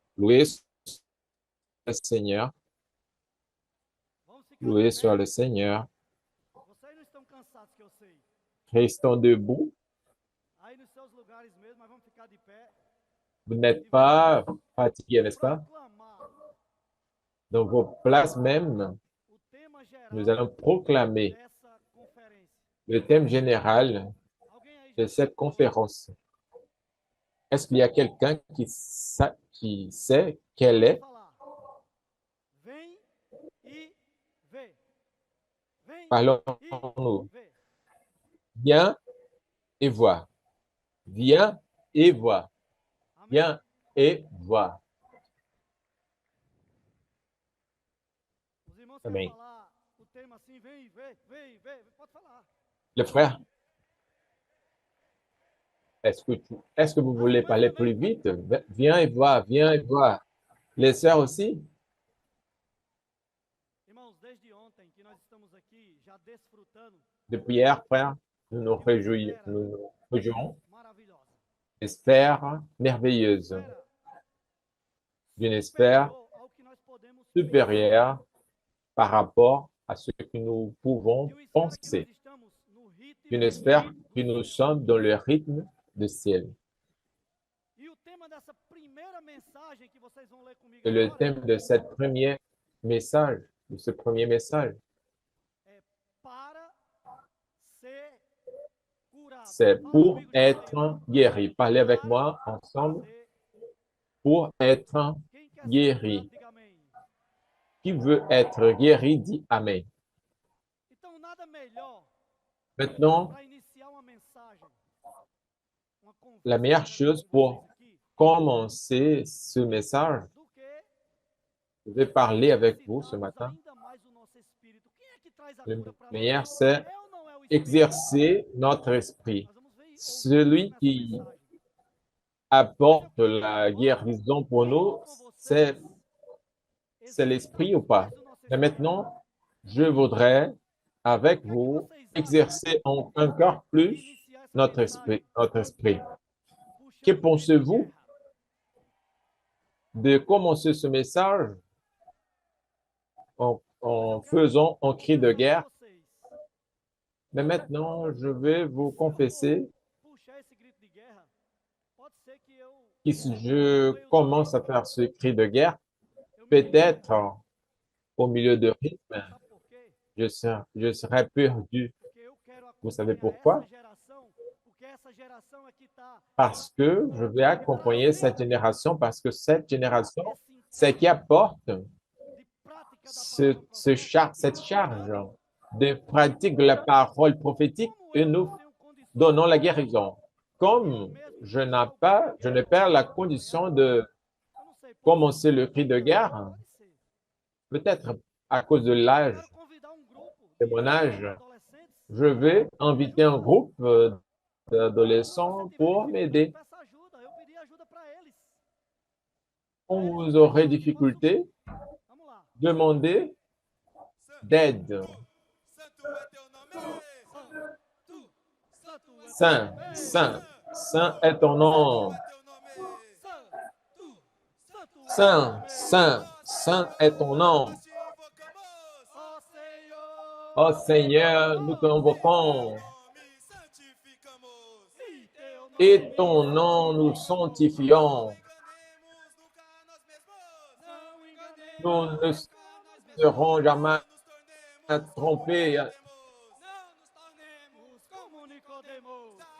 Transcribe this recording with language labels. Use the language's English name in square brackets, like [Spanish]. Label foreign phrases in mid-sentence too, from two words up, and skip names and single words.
[French] Loué le Seigneur. [Portuguese] Vamos ficar de [French] Loué [Portuguese] pé. [French] soit le Seigneur. [Portuguese] Vocês não estão cansados, que eu sei. [French] Restons debout. [Portuguese] Aí nos seus lugares mesmo, mas vamos ficar de pé. [French] Vous n'êtes pas fatigué, n'est-ce pas? [Portuguese] Proclamar [French] Dans vos places même, [Portuguese] o tema [French] nous [Portuguese] geral [French] allons proclamer [Portuguese] dessa conferência. [French] le thème général [Portuguese] Alguém aí [French] de [Portuguese] já [French] cette [Portuguese] sentou? [French] conférence. Est-ce qu'il y a quelqu'un qui sait quelle est? [Portuguese] Falar. Vem e vê. Vem e [French] Parlons-nous. [Portuguese] vê. [French] Viens et vois. Viens et vois. [Portuguese] Amém? [French] Viens et vois. [Portuguese] Os irmãos Amém. querem falar o tema assim, vem e vê, vem e vê. Pode falar. [French] Le frère, est-ce que vous voulez parler plus vite? Viens et vois, viens et vois. Les sœurs aussi? [Portuguese] Irmãos, desde ontem que nós estamos aqui já desfrutando [French] Depuis hier, frère, nous nous réjouissons [Portuguese] maravilhosa. [French] d'une sphère merveilleuse, [Portuguese] Espera [French] d'une sphère [Portuguese] superior ao que nós podemos pensar. [French] supérieure par rapport à ce que nous pouvons [Portuguese] De uma esfera que nós [French] penser, [Portuguese] estamos no ritmo [French] d'une sphère que nous sommes dans le rythme du ciel. [Portuguese] E o tema dessa primeira mensagem que vocês vão ler comigo [French] Et le [Portuguese] agora [French] thème de ce premier message, [Portuguese] é para ser curado. [French] c'est [Portuguese] Fala [French] pour [Portuguese] comigo, diga assim, [French] être guéri. Parlez avec moi ensemble. [Portuguese] ser- [French] Pour être [Portuguese] Quem quer ser [French] guéri. [Portuguese] curado, diga amém. [French] Qui veut être guéri, dit Amen. [Portuguese] Então, nada melhor [French] Maintenant, [Portuguese] para iniciar uma mensagem, uma conversa [French] la meilleure [Portuguese] dessa [French] chose [Portuguese] com [French] pour [Portuguese] vocês aqui, [French] commencer ce message, [Portuguese] do que [French] je vais parler avec vous ce [Portuguese] exercitarmos [French] matin. [Portuguese] ainda mais o nosso espírito. Quem é que traz a [French] Le [Portuguese] cura para nós? [French] meilleur, c'est [Portuguese] É ou não é o espírito? [French] exercer notre esprit. [Portuguese] Nós vamos ver isso, [French] Celui [Portuguese] nessa [French] qui [Portuguese] mensagem. [French] apporte la guérison pour nous, [Portuguese] Com [French] c'est [Portuguese] vocês, [French] l'esprit ou pas? [Portuguese] exercitarmos mais o nosso [French] Mais [Portuguese] espírito. [French] maintenant, je voudrais, avec vous, exercer encore plus [Portuguese] Iniciar essa [French] notre [Portuguese] mensagem, [French] esprit. [Portuguese] puxando [French] Que [Portuguese] o grito de [French] pensez-vous [Portuguese] guerra. [French] de commencer ce message en faisant un cri de guerre? [Portuguese] Vocês, [French] Mais maintenant, je vais vous confesser [Portuguese] puxar esse grito de guerra, pode ser que eu [French] que si je commence à faire ce cri de guerre, [Portuguese] me [French] peut-être au milieu de rythme, [Portuguese] sabe por quê? [French] je serai perdu. [Portuguese] Porque eu quero [French] Vous savez [Portuguese] acompanhar [French] pourquoi? [Portuguese] essa geração, porque essa geração é que está [French] Parce que je vais accompagner cette génération, parce que cette génération, c'est qui apporte [Portuguese] de prática da palavra profética. [French] cette charge de pratique de la parole prophétique [Portuguese] Como [French] et [Portuguese] eu [French] nous [Portuguese] não tenho condições [French] donnons la guérison. Comme je n'ai pas la condition de [Portuguese] eu não sei, pode [French] commencer le cri de guerre, [Portuguese] pode ser. [French] peut-être à cause de [Portuguese] Eu [French] l'âge, [Portuguese] quero convidar um grupo [French] de mon âge, [Portuguese] adolescentes. [French] je vais inviter un groupe d'adolescents [Portuguese] Se [French] pour [Portuguese] tiver [French] m'aider. [Portuguese] dificuldade, peça ajuda. Eu pedi ajuda para eles. [French] Quand vous aurez difficulté, [Portuguese] Vamos lá. [French] demandez d'aide. [Portuguese] Santo é [French] Saint, Saint est ton nom. [Portuguese] Santo, [French] Saint est ton nom. [Portuguese] ó Senhor. [French] Ô Seigneur, nous t'invoquons et ton nom nous sanctifions. [Portuguese] Não enganemos, [French] Nous ne serons jamais trompés. [Portuguese] não nos tornemos como Nicodemos.